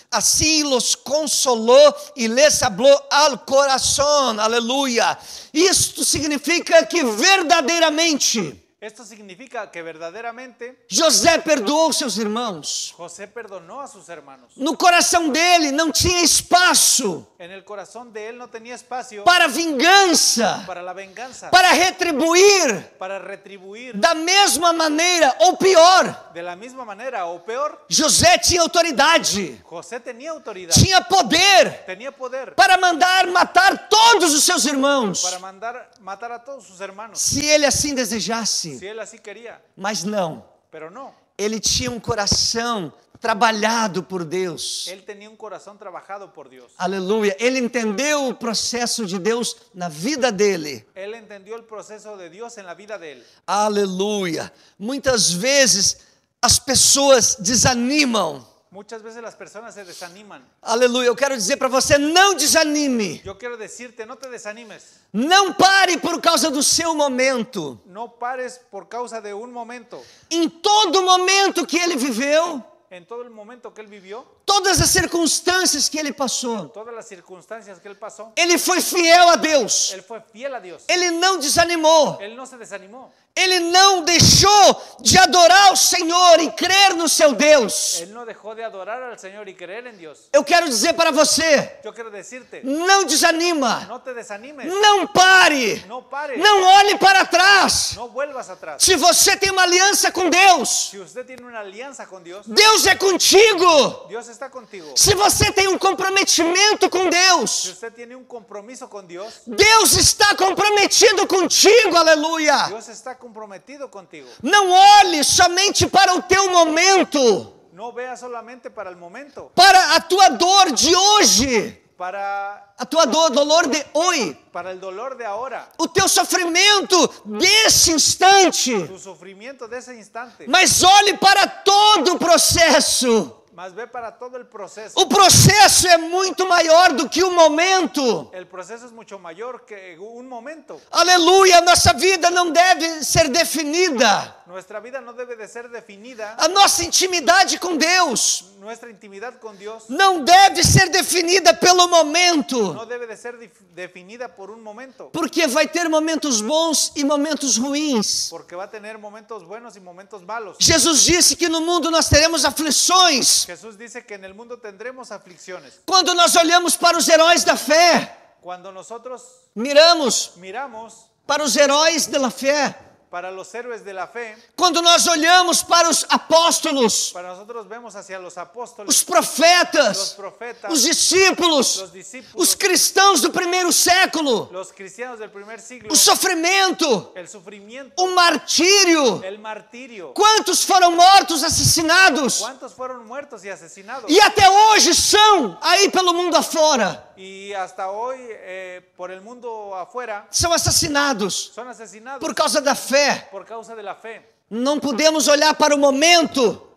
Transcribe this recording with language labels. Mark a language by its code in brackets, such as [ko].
[es] Así los consoló y les habló al corazón. Aleluya. [pt] Isto significa que verdadeiramente [es] Esto significa que verdaderamente [pt] José perdoou seus irmãos. [es] José perdonó a sus hermanos. [pt] No coração dele não tinha espaço [es] En el corazón de él no tenía espacio [pt] para vingança, [es] para la venganza, [pt] para retribuir [es] para retribuir [pt] da mesma maneira ou pior. [es] de la misma manera o peor. [pt] José tinha autoridade, [es] José tenía autoridad, [pt] tinha poder [es] tenía poder [pt] para mandar matar todos os seus irmãos, [es] para mandar matar a todos sus hermanos, [pt] se ele assim desejasse. [es] si él así quería, [pt] Mas não, [es] pero no. [pt] ele tinha coração trabalhado por Deus. [es] Él tenía un corazón trabajado por Dios. [pt] Aleluia. Ele entendeu o processo de Deus na vida dele. [es] Él entendió el proceso de Dios en la vida de él. [pt] Aleluia. Muitas vezes as pessoas desanimam. [es] Muchas veces las personas se desaniman. [pt] Aleluia. Eu quero dizer para você, não desanime. [es] Yo quiero decirte, no te desanimes. [pt] Não pare por causa do seu momento. [es] No pares por causa de un momento. [pt] Em todo momento que ele viveu, [es] En todo el momento que él vivió, [pt] todas as circunstâncias que ele passou, [es] todas las circunstancias que él pasó, [pt] ele foi fiel a Deus. [es] él fue fiel a Dios. [pt] Ele não desanimou. [es] Él no se desanimó. [pt] Ele não deixou de adorar o Senhor e crer no seu Deus. [es] Él no dejó de adorar al Señor y creer en Dios. [pt] Eu quero dizer para você, [es] Yo quiero decirte, [pt] não desanima, [es] no te desanimes, [pt] não pare, [es] no pares, [pt] não olhe para trás. [es] no vuelvas atrás. [pt] Se você tem uma aliança com Deus, [es] Si usted tiene una alianza con Dios, [pt] Deus é contigo. [es] Dios está contigo. [pt] Se você tem um comprometimento com [es] Si [pt] Deus, [es] usted tiene un compromiso con Dios, [pt] Deus está comprometido contigo, aleluia. [es] Dios está comprometido contigo. [pt] Não olhe somente para o teu momento, [es] No veas solamente para el momento, [pt] para a tua dor de hoje, [es] para [pt] a tua dor, dolor de hoje, [es] el dolor de ahora, [pt] o teu sofrimento desse instante, [es] tu sufrimiento de ese instante, [pt] mas olhe para todo o processo. [es] más ve para todo el proceso. [pt] O processo é muito maior do que o momento. [es] El proceso es mucho mayor que un momento. [pt] Aleluia, nossa vida não deve ser definida. [es] Nuestra vida no debe de ser definida, [pt] A nossa intimidade com Deus [es] nuestra intimidad con Dios [pt] não deve ser definida pelo momento, [es] no debe de ser definida por un momento, [pt] porque vai ter momentos bons e momentos ruins. [es] porque va a tener momentos buenos y momentos malos. [pt] Jesus disse que no mundo nós teremos aflições. [es] Jesús dice que en el mundo tendremos aflicciones. [pt] Quando nós olhamos para os heróis da fé, [es] Cuando nosotros miramos miramos [pt] para os heróis da fé. [es] para los héroes de la fe, [pt] Quando nós olhamos para os apóstolos, [es] para nosotros vemos hacia los apóstoles, [pt] os [es] los [pt] profetas, [es] profetas, [pt] os discípulos, [es] los discípulos, [pt] os cristãos do primeiro século, [es] los cristianos del primer siglo, [pt] o sofrimento, [es] el sufrimiento, [pt] o martírio. [es] el martirio. [pt] Quantos foram mortos, assassinados? [es] ¿Cuántos fueron muertos y asesinados? [pt] E até hoje são aí pelo mundo afora. [es] Y hasta hoy, por el mundo afuera, [pt] São assassinados [es] son asesinados [pt] por causa da fé. [es] por causa de la fe. [pt] Não podemos olhar para o momento